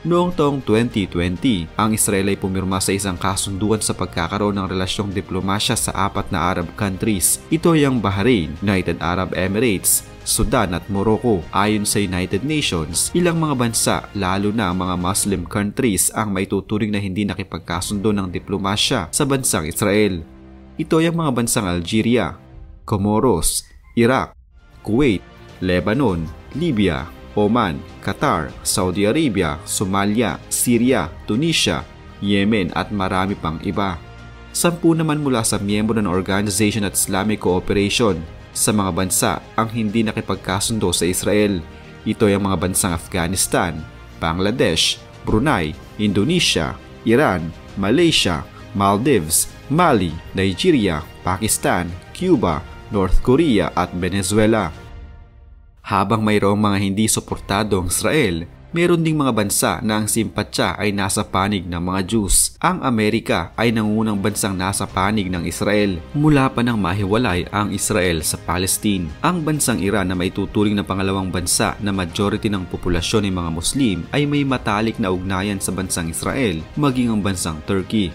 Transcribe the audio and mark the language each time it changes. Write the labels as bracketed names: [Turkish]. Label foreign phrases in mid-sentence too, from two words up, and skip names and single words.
[Filipino] Noong taong 2020, ang Israel ay pumirma sa isang kasunduan sa pagkakaroon ng relasyong diplomasya sa 4 na [English] Arab countries. [Filipino] Ito ay ang Bahrain, United Arab Emirates, Sudan at Morocco. Ayon sa United Nations, ilang mga bansa, lalo na ang mga [English] Muslim countries, [Filipino] ang may tuturing na hindi nakipagkasundo ng diplomasya sa bansang Israel. Ito ay ang mga bansang Algeria, Comoros, Iraq, Kuwait, Lebanon, Libya, Oman, Qatar, Saudi Arabia, Somalia, Syria, Tunisia, Yemen at marami pang iba. 10 naman mula sa miyembro ng Organization at Islamic Cooperation. Sa mga bansa ang hindi nakipagkasundo sa Israel. Ito ay ang mga bansang Afghanistan, Bangladesh, Brunei, Indonesia, Iran, Malaysia, Maldives, Mali, Nigeria, Pakistan, Cuba, North Korea at Venezuela. Habang mayroong mga hindi suportado ang Israel, Meron ding mga bansa na ang simpatya ay nasa panig ng mga Jews. Ang Amerika ay nangungunang bansang nasa panig ng Israel mula pa nang mahiwalay ang Israel sa Palestine. Ang bansang Iran na maituturing na pangalawang bansa na majority ng populasyon ay mga Muslim ay may matalik na ugnayan sa bansang Israel maging ang bansang Turkey.